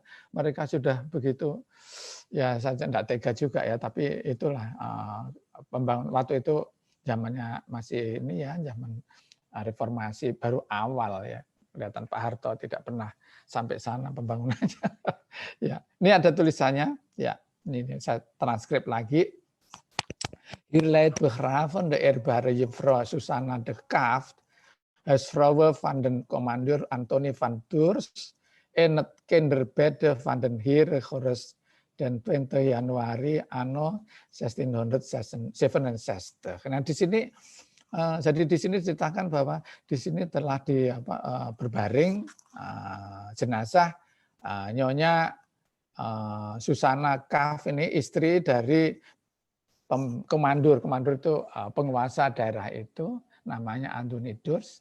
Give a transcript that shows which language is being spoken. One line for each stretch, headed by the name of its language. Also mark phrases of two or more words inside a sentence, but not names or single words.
Indonesian: Mereka sudah begitu ya, saya tidak tega juga ya, tapi itulah pembangun waktu itu zamannya masih ini ya, zaman reformasi baru awal ya. Kelihatan Pak Harto tidak pernah sampai sana pembangunannya. Ya, ini ada tulisannya ya. Ini saya transkrip lagi.
Dutch: Hier leidt begraven de eerbare juffrouw Susanna de Kaft, huisvrouw van den commandeur Anthony van Tours, in het kinderbed van den Heer gerust dan 20 Januari anno 1667.
Indonesian: Nah, di sini jadi di sini diceritakan bahwa di sini telah berbaring jenazah Nyonya Susanna Kaft, ini istri dari komandur itu penguasa daerah itu, namanya Anthony Tours.